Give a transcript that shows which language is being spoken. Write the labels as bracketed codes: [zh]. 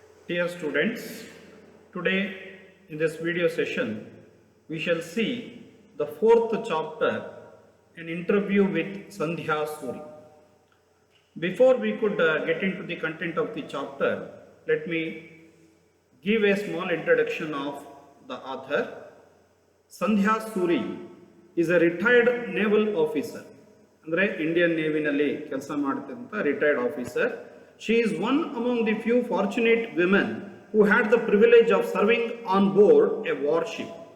[en] Dear students, today in this video session, we shall see the fourth chapter, an interview with Sandhya Suri. Before we could get into the content of the chapter, let me give a small introduction of the author. Sandhya Suri is a retired naval officer. [kn] ಅಂದರೆ Indian ನೇವಿನಲ್ಲಿ ಕೆಲಸ ಮಾಡ್ತಿದ್ದಂಥ retired officer. [en] She is one among the few fortunate women who had the privilege of serving on board a warship.